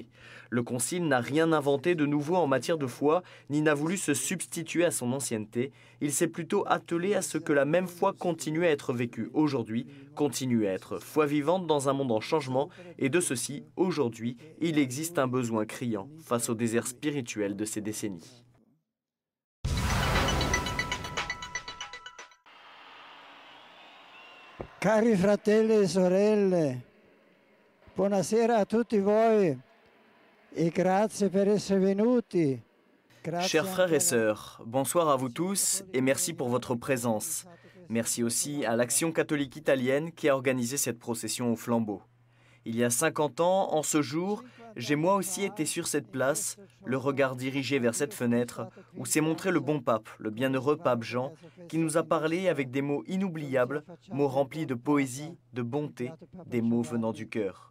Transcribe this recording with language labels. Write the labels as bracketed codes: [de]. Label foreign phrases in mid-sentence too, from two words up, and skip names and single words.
[fr] Le concile n'a rien inventé de nouveau en matière de foi, ni n'a voulu se substituer à son ancienneté. Il s'est plutôt attelé à ce que la même foi continue à être vécue aujourd'hui, continue à être foi vivante dans un monde en changement, et de ceci, aujourd'hui, il existe un besoin criant face au désert spirituel de ces décennies. [it] Cari fratelli e sorelle, buonasera a tutti voi e grazie per essere venuti. [fr] Chers frères et sœurs, bonsoir à vous tous et merci pour votre présence. Merci aussi à l'Action catholique italienne qui a organisé cette procession au flambeau. Il y a 50 ans, en ce jour, j'ai moi aussi été sur cette place, le regard dirigé vers cette fenêtre, où s'est montré le bon pape, le bienheureux pape Jean, qui nous a parlé avec des mots inoubliables, mots remplis de poésie, de bonté, des mots venant du cœur.